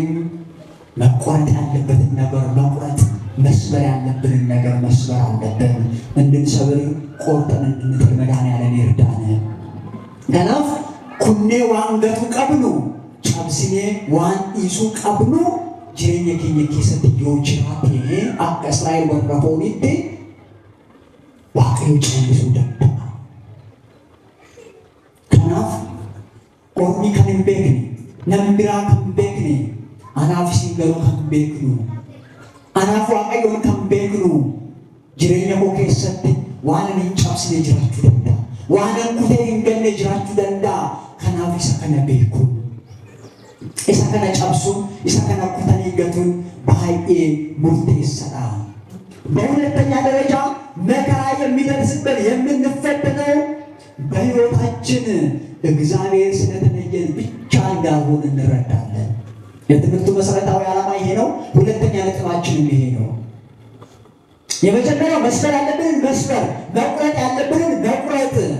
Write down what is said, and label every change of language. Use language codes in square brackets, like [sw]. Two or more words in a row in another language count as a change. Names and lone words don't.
[am] መቆረጥ ያለበትን ነገር መቁረጥ፣ መስበር ያለብንን ነገር መስበር አለብን። እንድንሰብር ቆርጠን እንድንጥል መድኃኔዓለም ይርዳን። ከናፍ ኩኔ ዋንገቱ ቀብኑ ጨብስኔ ዋን ኢሱ ቀብኑ [om] jireenya keenya keessatti yoo jiraate akka Israa'el warra fooniitti Waaqayyo caalchisuu danda'a. Kanaaf ormi kan hin beekne, namni biraa kan hin beekne, anaaf isin garuu kan beeknu, anaaf Waaqayyoon kan beeknu jireenya koo keessatti waan ani hin cabsine jiraachuu danda'a. Waan ani kutee hin galle jiraachuu danda'a. Kanaaf isa kana beeku. Isa kana cabsuun, isa kana kutanii gatuun baay'ee murteessaadha. [am] በሁለተኛ ደረጃ መከራ የሚደርስብን የምንፈተነው በሕይወታችን እግዚአብሔር ስለተለየን ብቻ እንዳልሆነ እንረዳለን። የትምህርቱ መሰረታዊ ዓላማ ይሄ ነው። ሁለተኛ ነጥባችንም ይሄ ነው። የመጀመሪያው መስበር ያለብንን መስበር፣ መቁረጥ ያለብንን መቁረጥ።